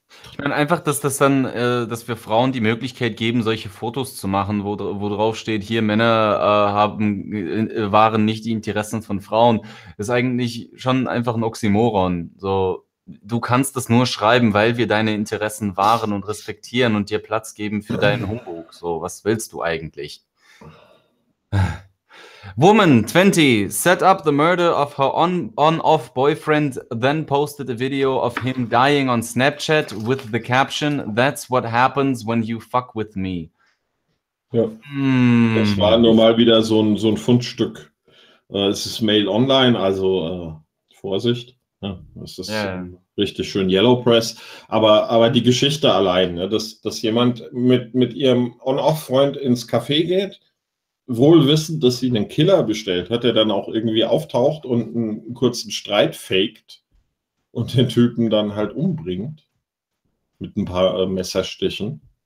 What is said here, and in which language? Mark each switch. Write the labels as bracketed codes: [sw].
[de] Ich meine einfach, dass das dann, dass wir Frauen die Möglichkeit geben, solche Fotos zu machen, wo drauf steht, hier Männer waren nicht die Interessen von Frauen, ist eigentlich schon einfach ein Oxymoron. So. Du kannst das nur schreiben, weil wir deine Interessen wahren und respektieren und dir Platz geben für deinen Humbug. So, was willst du eigentlich? [en] Woman 20 set up the murder of her on-off boyfriend, then posted a video of him dying on Snapchat with the caption, that's what happens when you fuck with me. [de] Ja, das war nur mal wieder so ein Fundstück. Es ist Mail Online, also Vorsicht. Ja, das ist richtig schön Yellow Press. Aber die Geschichte allein, ne, dass jemand mit ihrem On-Off-Freund ins Café geht, wohl wissend, dass sie einen Killer bestellt hat, der dann auch irgendwie auftaucht und einen kurzen Streit faked und den Typen dann halt umbringt mit ein paar Messerstichen.